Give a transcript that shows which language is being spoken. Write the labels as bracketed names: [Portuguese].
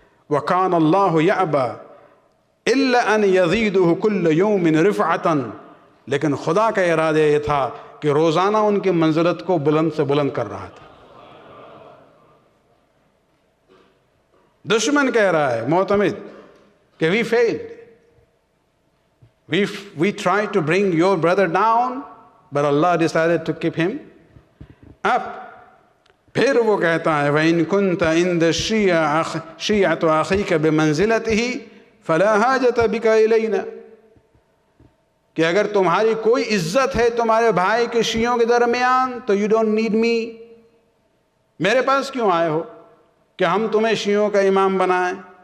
[Arabic] وَكَانَ اللَّهُ يَأْبَى إِلَّا أَنْ يَزِيدُهُ كُلَّ يَوْمٍ رِفْعَةً، [Urdu] لیکن خدا کا ارادہ یہ تھا کہ روزانہ ان کی منزلت کو بلند سے بلند کر رہا تھا. دشمن کہہ رہا ہے معتمد کہ [English] we failed. We tried to bring your brother down, but Allah decided to keep him up. [Urdu] پھر وہ کہتا ہے [Arabic] وَإِن كُنْتَ عِنْدَ شِيَعَةُ أَخِيكَ بِمَنزِلَتِهِ فَلَا حَاجَةَ بِكَ إِلَيْنَا، [Urdu] کہ اگر تمہاری کوئی عزت ہے تمہارے بھائی کے شیعوں کے درمیان تو [English] you don't need me، [Urdu] میرے پاس کیوں آئے ہو کہ ہم تمہیں شیعوں کا امام بنائیں.